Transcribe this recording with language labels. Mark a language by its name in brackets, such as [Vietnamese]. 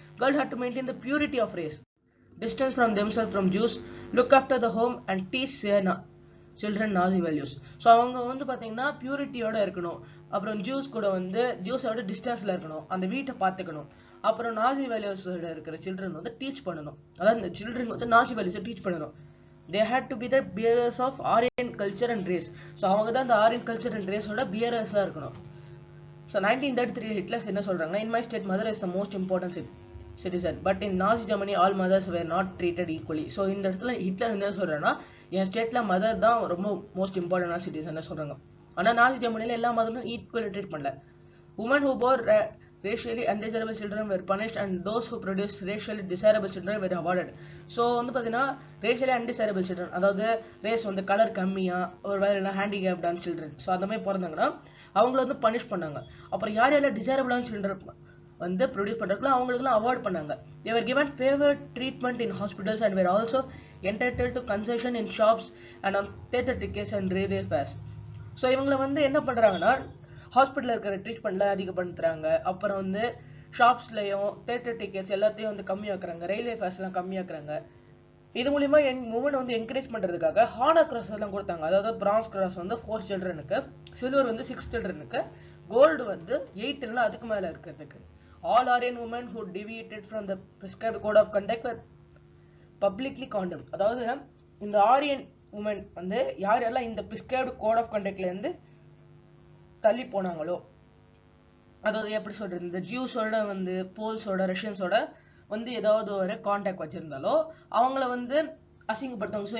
[English] Girl had to maintain the purity of race, distance from themself from Jews, look after the home and teach children Nazi values. [Tamil] So அவங்க வந்து பார்த்தீங்கன்னா பியூரிட்டியோட இருக்கணும். அப்புறம் juice கூட வந்து ஜூஸோட டிஸ்டன்ஸ்ல இருக்கணும், அந்த வீட்டை பார்த்துக்கணும். அப்புறம் நாசி வேல்யூஸோட இருக்கிற சில்ட்ரன் வந்து டீச் பண்ணணும். அதாவது இந்த சில்ட்ரன் வந்து நாசி வேல்யூஸை டீச் பண்ணணும். [English] They had to be the bearers of Aryan culture and race. [Tamil] So அவங்க தான் இந்த ஆரியன் கல்ச்சர் அண்ட் ரேஸோட பியரர்ஸாக இருக்கணும். ஸோ 1933 ஹிட்லர்ஸ் என்ன சொல்றாங்கன்னா, [English] in my state mother is the most important citizen, but in Nazi Germany all mothers were not treated equally. [Tamil] So இந்த இடத்துல Hitler என்ன சொல்றாங்கன்னா, என் ஸ்டேட்ல மதர் தான் ரொம்ப மோஸ்ட் இம்பார்ட்டன்டான சிட்டிசன் சொல்றாங்க. ஆனா நாசி ஜெர்மனில எல்லா மதரும் ஈக்குவல் ட்ரீட் பண்ணல. [English] Women who bore racially undesirable children were punished and those who produced racially desirable children were awarded. [Tamil] So வந்து பார்த்தீங்கன்னா [English] racially undesirable children, [Tamil] அதாவது ரேஸ் வந்து கலர் கம்மியா ஒரு வேலை ஹேண்டிகேப்டான சில்ட்ரன், ஸோ அந்த மாதிரி பிறந்தாங்கன்னா அவங்கள வந்து பனிஷ் பண்ணாங்க. அப்புறம் யார் யாரெல்லாம் டிசைரபிளான சில்ட்ரன் வந்து ப்ரொடியூஸ் பண்ணுறாங்களோ அவங்களுக்குலாம் அவார்ட் பண்ணாங்க. [English] They were given favored treatment in hospitals and were also entitled to concession in shops and on theatre tickets and railway fares. [Tamil] So இவங்களை வந்து என்ன பண்ணுறாங்கன்னா ஹாஸ்பிட்டலில் இருக்கிற ட்ரீட்மெண்ட்ல அதிகப்படுத்துறாங்க. அப்புறம் வந்து ஷாப்ஸ்லையும் தேட்டர் டிக்கெட்ஸ் எல்லாத்தையும் வந்து கம்மியாக்குறாங்க, ரயில்வே ஃபேர்ஸ்லாம் கம்மியாக்குறாங்க. இது மூலியமா உமன் வந்து என்கரேஜ் பண்றதுக்காக ஹானர் கிராஸ் எல்லாம் கொடுத்தாங்க. அதாவது பிரான்ஸ் கிராஸ் வந்து 4 சில்ட்ரனுக்கு, சில்வர் வந்து 6 சில்ட்ரனுக்கு, கோல்டு வந்து 8 இல்ல அதுக்கு மேல இருக்கிறதுக்கு. [English] All Aryan women who deviated from the prescribed code of conduct were publicly condemned. [Tamil] அதாவது இந்த ஆரியன் உமன் வந்து யாரெல்லாம் இந்த [English] prescribed code of conduct [Tamil] ல இருந்து தள்ளி போனாங்களோ, அதாவது எப்படி சொல்றது, இந்த ஜூஸோட வந்து போல்ஸோட ரஷ்யன்ஸோட வந்து ஏதாவது ஒரு கான்டாக்ட் வச்சிருந்தாலோ அவங்கள வந்து அசிங்கப்படுத்தாங்க.